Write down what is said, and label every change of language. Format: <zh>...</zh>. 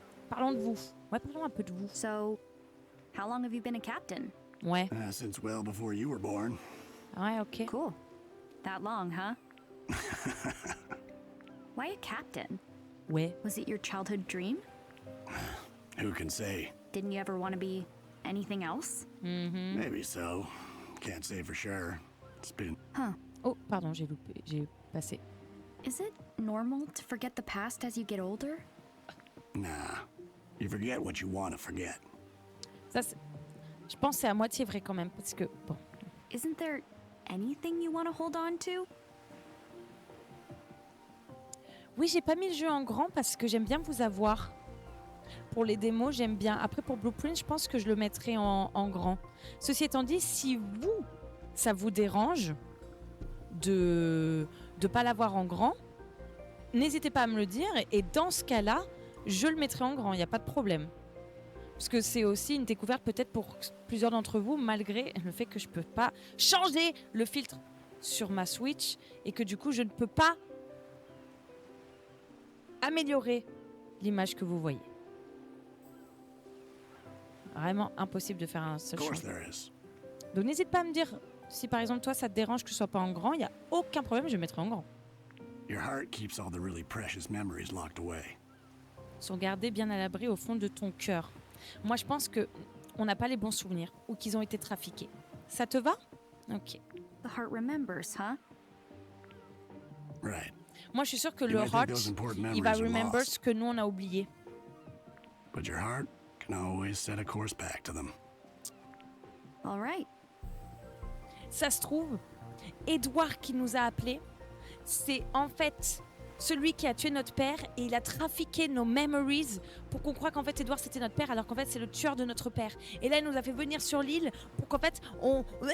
<fr>Parlons de vous. Ouais, parlons un peu de vous.</fr> <en>so How long have you been a captain?</en> <fr>Ouais.</fr> <en>Since well before you were born.</en> <fr>Ouais, ok.</fr> <en>Cool. That long, huh? Why a captain?</en> <fr>Ouais.</fr> <en>Was it your childhood dream? Who can say? Didn't you ever want to be anything else? Maybe so. Can't say for sure. It's been...</en> <fr>Oh, pardon, j'ai loupé. J'ai passé.</fr> <en>Is it normal to forget the past as you get older? Nah. You forget what you want to forget.</en> <fr>Ça, je pense que c'est à moitié vrai quand même. Parce que, bon.</fr> <en>Isn't there anything you want to hold on to?</en> <fr>Oui, j'ai pas mis le jeu en grand parce que j'aime bien vous avoir. Pour les démos, j'aime bien. Après, pour Blueprint, je pense que je le mettrai en grand. Ceci étant dit, si vous, ça vous dérange de pas l'avoir en grand, n'hésitez pas à me le dire. Et dans ce cas-là, je le mettrai en grand. Il n'y a pas de problème. Parce que c'est aussi une découverte peut-être pour plusieurs d'entre vous, malgré le fait que je ne peux pas changer le filtre sur ma Switch et que du coup, je ne peux pas améliorer l'image que vous voyez. Vraiment impossible de faire un seul</fr> <en>Of course</en> <fr>changement.</fr> <en>there is.</en> <fr>Donc n'hésite pas à me dire si par exemple toi ça te dérange que ce soit pas en grand, il n'y a aucun problème, je le mettrai en grand.</fr> <en>Your heart keeps all the really precious memories locked away.</en> <fr>Sont gardés bien à l'abri au fond de ton cœur. Moi je pense que on n'a pas les bons souvenirs ou qu'ils ont été trafiqués. Ça te va? Ok.</fr> <en>The heart remembers, huh? Right.</en> <fr>Moi je suis sûre que</fr> <en>You</en> <fr>le</fr> <en>might think heart, those important</en> <fr>il va</fr> <en>memories are remember lost.</en> <fr>ce que nous on a oublié.</fr> <en>But your heart can always set a course back to them. All right.</en> <fr>Ça se trouve, Edouard qui nous a appelés, c'est en fait celui qui a tué notre père et il a trafiqué nos</fr> <en>memories</en> <fr>pour qu'on croie qu'en fait Edouard c'était notre père alors qu'en fait c'est le tueur de notre père. Et là il nous a fait venir sur l'île pour qu'en fait on...</fr>